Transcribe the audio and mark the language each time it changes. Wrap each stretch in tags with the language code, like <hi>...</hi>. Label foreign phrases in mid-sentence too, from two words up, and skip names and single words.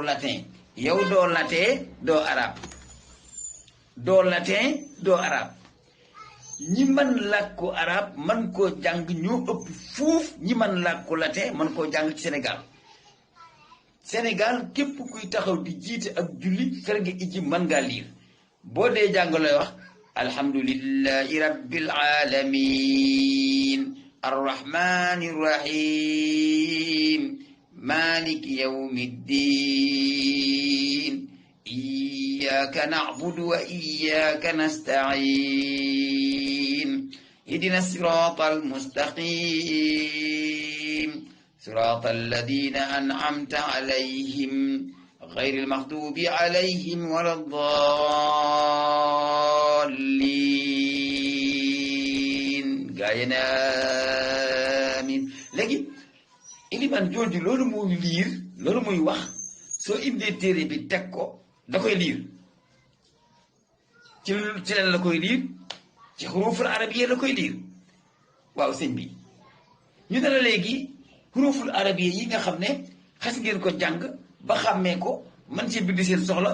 <wo>latin yow doo latin doo arab doo latin doo arab ñi mën làkku arab man koo jàng ñoo ëpp fuuf ñi mën làkku latin man koo jàng ci Sénégal képp kuy taxaw di jiite ak julli fer nga ijji mën ngaa liir boo dee jàng looy wax</wo> <ar>الحمد لله رب العالمين الرحمن الرحيم مالك يوم الدين إياك نعبد وإياك نستعين اهدنا الصراط المستقيم صراط الذين أنعمت عليهم غير المغضوب عليهم</ar> <wo>waladdallin gaayena amin léegi iliman jooju loolu muy liir loolu muy wax soo indee téere bi teg ko da koy liir ci lan la koy liir ci</wo> <ar>الحروف العربية</ar> <wo>la koy liir waaw sëñ bi ñu dara léegi</wo> <ar>الحروف العربية</ar> <wo>yi nga xam ne xas ngeen ko jàng ba xàmmee ko man ci bind seen soxla</wo>